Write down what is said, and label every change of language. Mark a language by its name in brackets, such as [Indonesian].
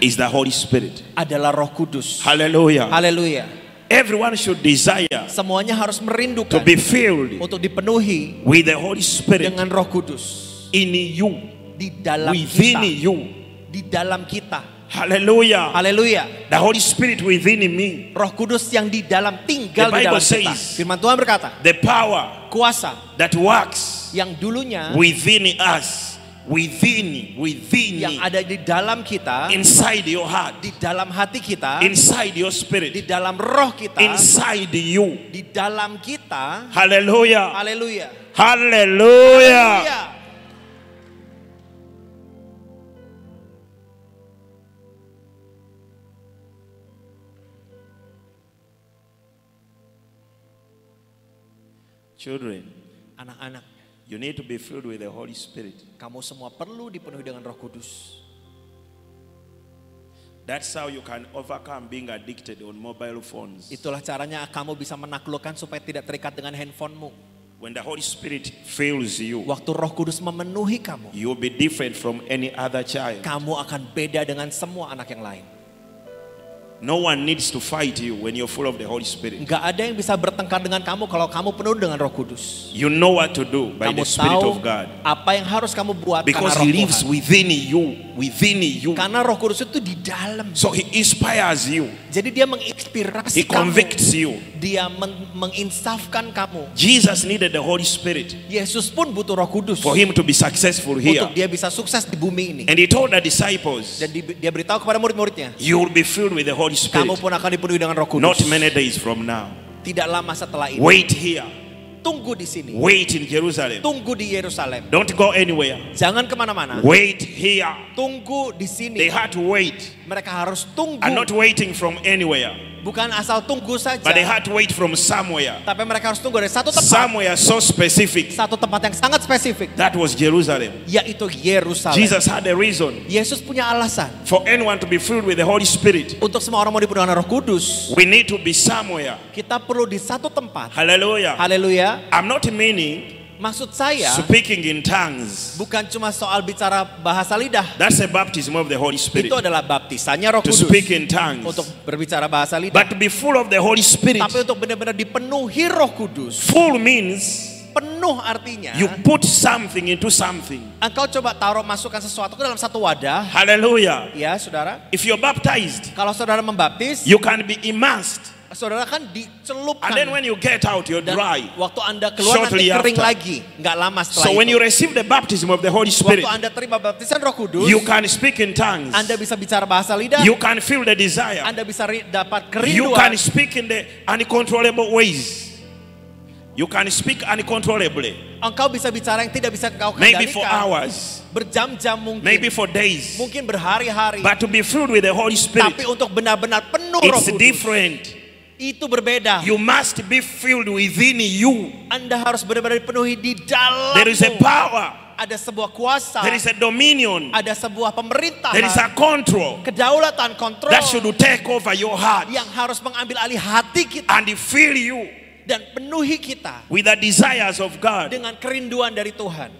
[English] is the Holy Spirit. [Indonesian] adalah Roh Kudus. [English] Hallelujah. [Indonesian] Haleluya. [English] Everyone should desire [Indonesian] Semuanya harus [English] to [Indonesian] merindukan [English] be filled [Indonesian] untuk dipenuhi [English] with the Holy Spirit [Indonesian] dengan Roh Kudus [English] in you, [Indonesian] di dalam [English] within [Indonesian] kita. [English] you. [Indonesian] Di dalam kita. [English] Hallelujah. [Indonesian] Haleluya. [English] The Holy Spirit within me. [Indonesian] Roh Kudus yang di dalam tinggal [English] The [Indonesian] di [English] Bible [Indonesian] dalam kita. [English] says- [Indonesian] Firman Tuhan berkata, [English] The power [Indonesian] kuasa [English] that works [Indonesian] yang dulunya [English] within us, within [Indonesian] yang ada di dalam kita, [English] inside your heart, [Indonesian] di dalam hati kita, [English] inside your [Indonesian] di [English] spirit, [Indonesian] dalam roh kita, [English] inside you. [Indonesian] di dalam kita. [English] Hallelujah. [Indonesian] Haleluya. [English] Hallelujah. [Indonesian] Haleluya. [English] Children, [Indonesian] Anak-anak, [English] you need to be filled with the Holy Spirit. [Indonesian] kamu semua perlu dipenuhi dengan Roh Kudus. [English] That's how you can overcome being addicted on mobile phones. [Indonesian] Itulah caranya kamu bisa menaklukkan supaya tidak terikat dengan handphonemu. [English] When the Holy Spirit fills you, [Indonesian] Waktu Roh Kudus memenuhi kamu, [English] you will be different from any other child. [Indonesian] kamu akan beda dengan semua anak yang lain. [English] No one needs to fight you when you're full of the Holy Spirit. [Indonesian] Enggak ada yang bisa bertengkar dengan kamu kalau kamu penuh dengan Roh Kudus. [English] You know what to do by [Indonesian] Kamu [English] the Spirit [Indonesian] tahu [English] of God. [Indonesian] apa yang harus kamu buat [English] Because [Indonesian] karena [English] He [Indonesian] Roh [English] lives [Indonesian] Tuhan. [English] within you. [Indonesian] Karena Roh Kudus itu di dalam. [English] So He inspires you. [Indonesian] Jadi dia menginspirasi [English] He [Indonesian] kamu. [English] convicts you. [Indonesian] Dia menginsafkan kamu. [English] Jesus needed the Holy Spirit [Indonesian] Yesus pun butuh Roh Kudus [English] for Him to be successful here. [Indonesian] untuk dia bisa sukses di bumi ini. [English] And He told the disciples, [Indonesian] Dan dia beritahu kepada murid-muridnya, [English] you will be filled with the Holy Spirit. [Indonesian] kamu pun akan dipenuhi dengan Roh Kudus. [English] Not many days from now. [Indonesian] Tidak lama setelah ini. [English] Wait here. [Indonesian] Tunggu di sini. [English] Wait in Jerusalem. [Indonesian] Tunggu di Yerusalem. [English] Don't go anywhere. [Indonesian] Jangan kemana-mana. [English] Wait here. [Indonesian] Tunggu di [English] They [Indonesian] sini. [English] had to wait. [Indonesian] Mereka harus tunggu. [English] And not waiting from anywhere. [Indonesian] Bukan asal tunggu saja. [English] But they had to wait from somewhere. [Indonesian] Tapi mereka harus tunggu dari satu tempat. [English] Somewhere so specific. [Indonesian] Satu tempat yang sangat spesifik. [English] That was Jerusalem. [Indonesian] Yaitu Yerusalem. [English] Jesus had a reason [Indonesian] Yesus punya alasan. [English] for anyone to be filled with the Holy Spirit. [Indonesian] Untuk semua orang mau dipenuhi dengan Roh Kudus. [English] We need to be somewhere. [Indonesian] Kita perlu di satu tempat. [English] Hallelujah. [Indonesian] Haleluya. [English] I'm not meaning [Indonesian] Maksud saya [English] speaking in tongues. [Indonesian] bukan cuma soal bicara bahasa lidah. [English] That's a baptism of the Holy Spirit. [Indonesian] Itu adalah baptisannya Roh [English] To [Indonesian] Kudus. [English] speak in tongues. [Indonesian] Untuk berbicara bahasa lidah. [English] But to be full of the Holy Spirit. [Indonesian] Tapi untuk benar-benar dipenuhi Roh Kudus. [English] Full means [Indonesian] Penuh artinya [English] you put something into something. [Indonesian] engkau coba masukkan sesuatu ke dalam satu wadah. [English] Hallelujah. [Indonesian] Ya saudara. [English] If you're baptized, [Indonesian] Kalau saudara membaptis, [English] you can be immersed. [Indonesian] saudara kan dicelupkan. [English] And then when you get out, you're [Indonesian] Dan [English] dry. [Indonesian] waktu Anda keluar [English] Shortly [Indonesian] nanti kering [English] after. [Indonesian] lagi. Nggak lama setelah [English] So when [Indonesian] itu. [English] you receive the baptism of the Holy Spirit, [Indonesian] Waktu Anda terima baptisan Roh Kudus, [English] you can speak in tongues. [Indonesian] Anda bisa bicara bahasa lidah. [English] You can feel the desire. [Indonesian] Anda bisa dapat [English] You can [Indonesian] kerinduan. [English] speak in the uncontrollable ways. You can speak uncontrollably. [Indonesian] Engkau bisa bicara yang tidak bisa engkau [English] Maybe for [Indonesian] kendalikan. [English] hours. [Indonesian] Berjam-jam mungkin. [English] Maybe for days. [Indonesian] Mungkin berhari-hari. [English] But to be filled with the Holy Spirit, [Indonesian] Tapi untuk benar-benar penuh Roh [English] it's [Indonesian] Kudus, [English] different. [Indonesian] itu berbeda. [English] You must be filled within you. [Indonesian] Anda harus benar-benar dipenuhi di dalammu. [English] There is a power. [Indonesian] Ada sebuah kuasa. [English] There is a dominion. [Indonesian] Ada sebuah pemerintahan. [English] There is a control [Indonesian] Kedaulatan, kontrol. [English] that should take over your heart [Indonesian] Yang harus mengambil alih hati kita. [English] and fill you [Indonesian] Dan penuhi kita [English] with the desires of God. [Indonesian] dengan kerinduan dari Tuhan.